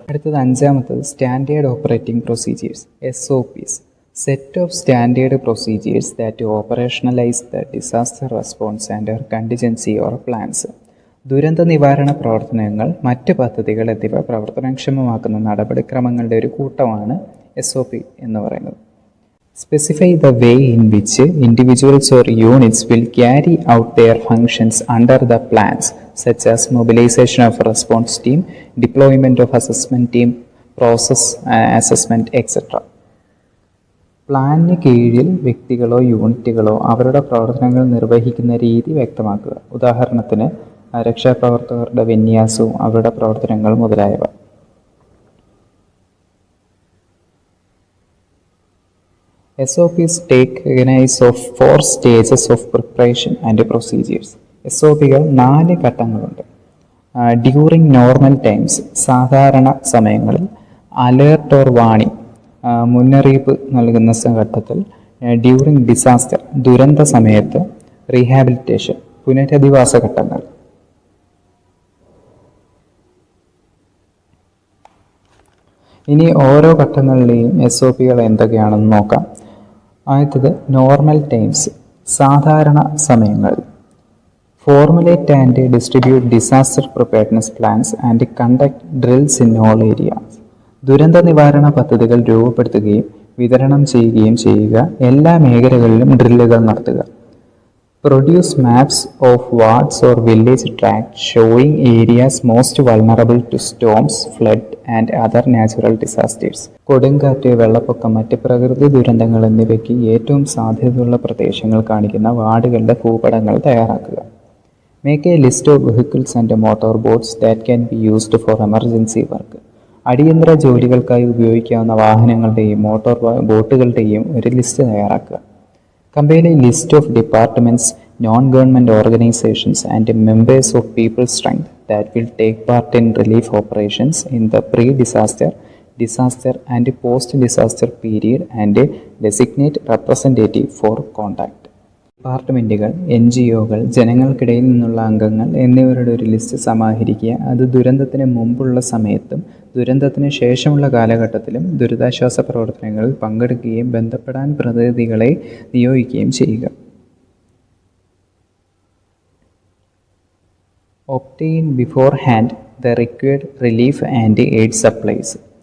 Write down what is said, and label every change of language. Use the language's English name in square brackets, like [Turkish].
[Malayalam] അടുത്തത് അഞ്ചാമത്തത് standard operating procedures SOPs, [English] set of standard procedures that operationalise the disaster response and contingency or plans, [Malayalam] ദുരന്ത നിവാരണ പ്രവർത്തനങ്ങൾ, മറ്റ് പദ്ധതികൾ എന്നിവ പ്രവർത്തനക്ഷമമാക്കുന്ന നടപടിക്രമങ്ങളുടെ ഒരു കൂട്ടമാണ് SOP എന്ന് പറയുന്നത്. [English] Specify the way in which individuals or units will carry out their functions under the plans, such as mobilization of a response team, deployment of assessment team, process assessment, etc. [Malayalam] പ്ലാനിന് കീഴിൽ വ്യക്തികളോ യൂണിറ്റുകളോ അവരുടെ പ്രവർത്തനങ്ങൾ നിർവഹിക്കുന്ന രീതി വ്യക്തമാക്കുക. ഉദാഹരണത്തിന് രക്ഷാപ്രവർത്തകരുടെ വിന്യാസവും അവരുടെ പ്രവർത്തനങ്ങൾ മുതലായവ. [English] SOPs take recognize of 4 stages of preparation and procedures. [Malayalam] SOPകൾ 4 ഘട്ടങ്ങളുണ്ട്. [English] during normal times, [Malayalam] സാധാരണ സമയങ്ങളിൽ. [English] alert or warning, [Malayalam] മുന്നറിയിപ്പ് നൽകുന്ന ഘട്ടത്തിൽ. [English] during disaster, [Malayalam] ദുരന്ത സമയത്ത്. റീഹാബിലിറ്റേഷൻ, പുനരധിവാസ ഘട്ടങ്ങൾ. ഇനി ഓരോ ഘട്ടങ്ങളിലെയും SOPകൾ എന്തൊക്കെയാണെന്ന് നോക്കാം. ആദ്യത്തത് [English] normal times, [Malayalam] സാധാരണ സമയങ്ങൾ. [English] Formulate and distribute disaster preparedness plans and conduct drills in all areas. [Malayalam] ദുരന്ത നിവാരണ പദ്ധതികൾ രൂപപ്പെടുത്തുകയും വിതരണം ചെയ്യുകയും ചെയ്യുക. എല്ലാ മേഖലകളിലും ഡ്രില്ലുകൾ നടത്തുക. [English] Produce maps of wards or village tracts showing areas most vulnerable to storms, flood and other natural disasters. [Malayalam] കൊടുങ്കാറ്റ്, വെള്ളപ്പൊക്കം, മറ്റ് പ്രകൃതി ദുരന്തങ്ങൾ എന്നിവയ്ക്ക് ഏറ്റവും സാധ്യതയുള്ള പ്രദേശങ്ങൾ കാണിക്കുന്ന വാർഡുകളുടെ ഭൂപടങ്ങൾ തയ്യാറാക്കുക. [English] Make a list of vehicles and motor boats that can be used for emergency work. [Malayalam] അടിയന്തര ജോലികൾക്കായി ഉപയോഗിക്കാവുന്ന വാഹനങ്ങളുടെയും മോട്ടോർ ബോട്ടുകളുടെയും ഒരു ലിസ്റ്റ് തയ്യാറാക്കുക. [English] Compile a list of departments, non-government organizations and members of people's strength that will take part in relief operations in the pre-disaster, disaster and post-disaster period and designate representative for contact. [Malayalam] ഡിപ്പാർട്ട്മെൻറ്റുകൾ, NGOകൾ, ജനങ്ങൾക്കിടയിൽ നിന്നുള്ള അംഗങ്ങൾ എന്നിവരുടെ ഒരു list സമാഹരിക്കുക. അത് ദുരന്തത്തിന് മുമ്പുള്ള സമയത്തും ദുരന്തത്തിന് ശേഷമുള്ള കാലഘട്ടത്തിലും ദുരിതാശ്വാസ പ്രവർത്തനങ്ങളിൽ പങ്കെടുക്കുകയും ബന്ധപ്പെടാൻ പ്രതിനിധികളെ നിയോഗിക്കുകയും ചെയ്യുക. [English] Obtain beforehand the required relief and aid supplies.